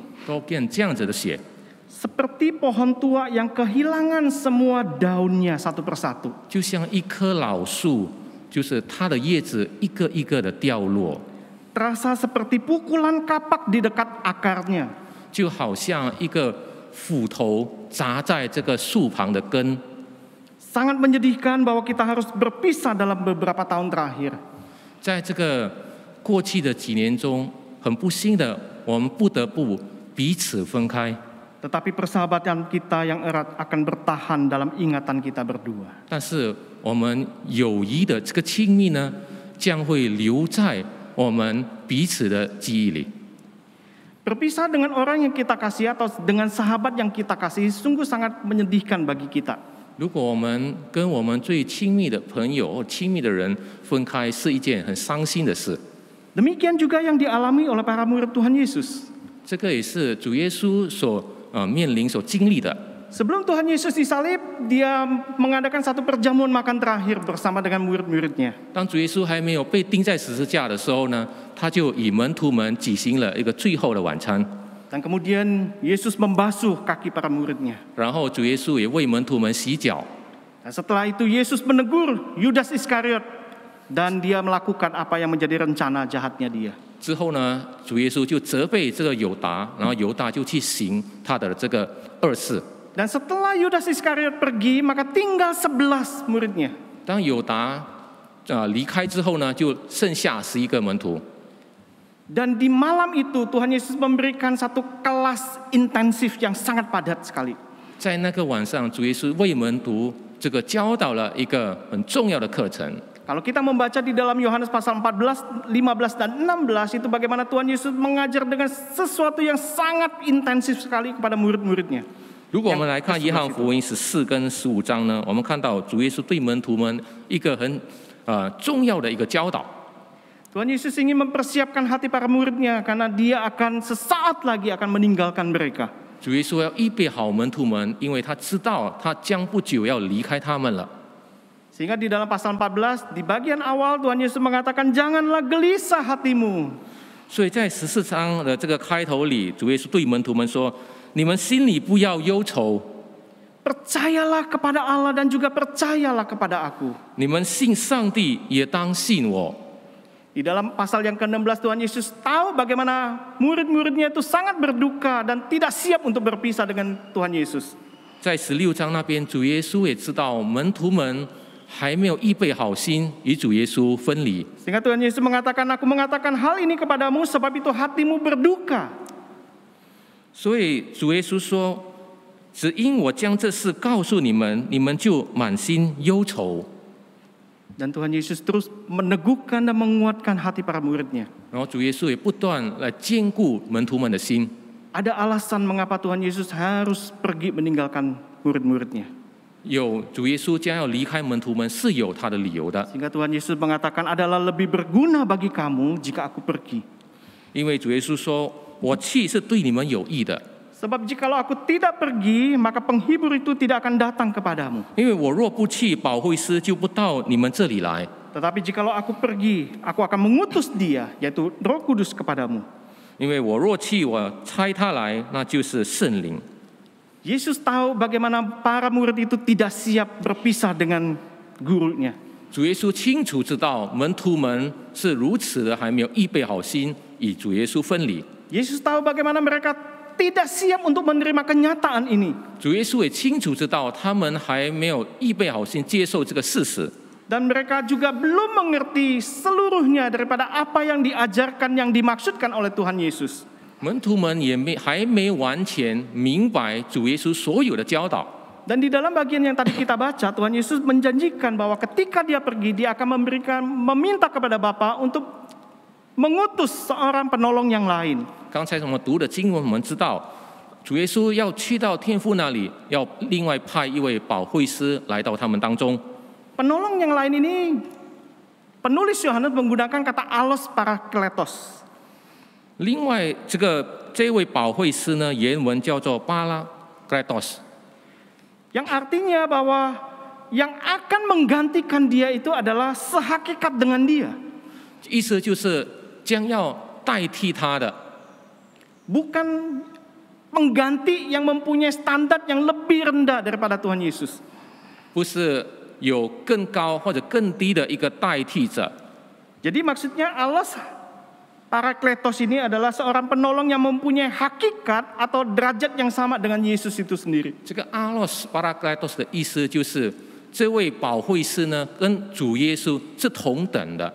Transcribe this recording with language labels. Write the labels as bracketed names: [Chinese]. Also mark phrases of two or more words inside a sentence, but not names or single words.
[Chinese] Tolkien 这样子的写。 [Indonesian] Seperti pohon tua yang kehilangan semua daunnya satu persatu. [Chinese] 就像一棵老树，就是它的叶子一个一个的掉落。 [Indonesian] Terasa seperti pukulan kapak di dekat akarnya. [Chinese] 就好像一个斧头砸在这个树旁的根。 [Indonesian] Sangat menyedihkan bahwa kita harus berpisah dalam beberapa tahun terakhir. [Chinese] 在这个过去的几年中，很不幸的，我们不得不彼此分开。 [Indonesian] Tetapi persahabatan kita yang erat akan bertahan dalam ingatan kita berdua. [Chinese] 但是我们友谊的这个亲密呢，将会留在我们彼此的记忆里。 [Indonesian] Berpisah dengan orang yang kita kasih atau dengan sahabat yang kita kasih sungguh sangat menyedihkan bagi kita. [Chinese] 如果我们跟我们最亲密的朋友或亲密的人分开，是一件很伤心的事。 [Indonesian] Demikian juga yang dialami oleh para murid Tuhan Yesus. [Chinese] 这个也是主耶稣所面临、所经历的。 [Indonesian] Sebelum Tuhan Yesus disalib, dia mengadakan satu perjamuan makan terakhir bersama dengan murid-muridnya. [Chinese] 当主耶稣还没有被钉在十字架的时候呢，他就以门徒们举行了一个最后的晚餐。 [Indonesian] Dan kemudian Yesus membasuh kaki para muridnya. [Chinese] 然后主耶稣也为门徒们洗脚。 [Indonesian] Dan setelah itu Yesus menegur Yudas Iskariot dan dia melakukan apa yang menjadi rencana jahatnya dia. [Chinese] 之后呢，主耶稣就责备这个犹达，然后犹大就去行他的这个恶事。 [Indonesian] Dan setelah Yudas Iskariot pergi, maka tinggal 11 muridnya. [Chinese] 当犹达离开之后呢，就剩下11个门徒。 [Indonesian] Dan di malam itu Tuhan Yesus memberikan satu kelas intensif yang sangat padat sekali. [Chinese] 在那个晚上，主耶稣为门徒这个教导了一个很重要的课程。 [Indonesian] Kalau kita membaca di dalam Yohanes pasal 14, 15 dan 16 itu bagaimana Tuhan Yesus mengajar dengan sesuatu yang sangat intensif sekali kepada murid-muridnya. [Chinese] 如果我们来看约翰福音14跟15章呢，我们看到主耶稣对门徒们一个很重要的一个教导。 [Indonesian] Tuhan Yesus ingin mempersiapkan hati para muridnya karena dia akan sesaat lagi akan meninggalkan mereka. [Chinese] 主耶稣要预备好门徒们，因为他知道他将不久要离开他们了。 [Indonesian] Sehingga di dalam pasal 14 di bagian awal Tuhan Yesus mengatakan janganlah gelisah hatimu. [Chinese] 所以在14章的这个开头里，主耶稣对门徒们说：“你们心里不要忧愁， [Indonesian] Percayalah kepada Allah dan juga percayalah kepada aku. [Chinese] 你们信上帝也当信我。” [Indonesian] Di dalam pasal yang ke-16 Tuhan Yesus tahu bagaimana murid-muridnya itu sangat berduka dan tidak siap untuk berpisah dengan Tuhan Yesus. [Chinese] 在16章那边，主耶稣也知道门徒们还没有预备好心与主耶稣分离， [Indonesian] Sehingga Tuhan Yesus mengatakan, aku mengatakan hal ini kepadamu sebab itu hatimu berduka. [Chinese] 所以主耶稣说：“ 只因我将这事告诉你们，你们就满心忧愁。 [Indonesian] Dan Tuhan Yesus terus meneguhkan dan menguatkan hati para murid-Nya. [Chinese] 然后主耶稣也不断来坚固门徒们的心。 [Indonesian] Ada alasan mengapa Tuhan Yesus harus pergi meninggalkan murid-murid-Nya. [Chinese] 有主耶稣将要离开门徒们是有他的理由的， [Indonesian] Sehingga Tuhan Yesus mengatakan adalah lebih berguna bagi kamu jika aku pergi. [Chinese] 因为主耶稣说：“我去是对你们有益的， [Indonesian] Sebab jikalau aku tidak pergi, maka penghibur itu tidak akan datang kepadamu. [Chinese] 因为我若不去，保惠师就不到你们这里来。 [Indonesian] Tetapi jikalau aku pergi, aku akan mengutus dia, yaitu Roh Kudus kepadamu. [Chinese] 因为我若去，我差他来，那就是圣灵。” [Indonesian] Yesus tahu bagaimana para murid itu tidak siap berpisah dengan gurunya. [Chinese] 主耶稣清楚知道门徒们是如此的还没有预备好心与主耶稣分离。 [Indonesian] Yesus tahu bagaimana mereka tidak siap untuk menerima kenyataan ini. [Chinese] 主耶稣也清楚知道他们还没有预备好心接受这个事实。 [Indonesian] Dan mereka juga belum mengerti seluruhnya daripada apa yang diajarkan, yang dimaksudkan oleh Tuhan Yesus. [Chinese] 门徒们也还没完全明白主耶稣所有的教导。 [Indonesian] Dan di dalam bagian yang tadi kita baca, Tuhan Yesus menjanjikan bahwa ketika dia pergi, dia akan meminta kepada Bapa untuk mengutus seorang penolong yang lain. [Chinese] 刚才我们读的经文，我们知道主耶稣要去到天父那里，要另外派一位保惠师来到他们当中。 [Indonesian] Penolong yang lain ini, penulis Yohanes menggunakan kata [Greek] ἄλλος παράκλητος. [Chinese] 另外，这位保惠师呢，原文叫做巴拉克莱多斯， [Indonesian] Yang artinya bahwa yang akan menggantikan dia itu adalah sehakikat dengan dia. [Chinese] 意思就是将要代替他的， [Indonesian] Bukan pengganti yang mempunyai standar yang lebih rendah daripada Tuhan Yesus. [Chinese] 不是有更高或者更低的一个代替者。 [Indonesian] Jadi maksudnya [Greek] ἄλλος παράκλητος [Indonesian] ini adalah seorang penolong yang mempunyai hakikat atau derajat yang sama dengan Yesus itu sendiri. [Chinese] 这个 [Greek] ἄλλος παράκλητος [Chinese] 的意思就是这位保惠师呢，跟主耶稣是同等的，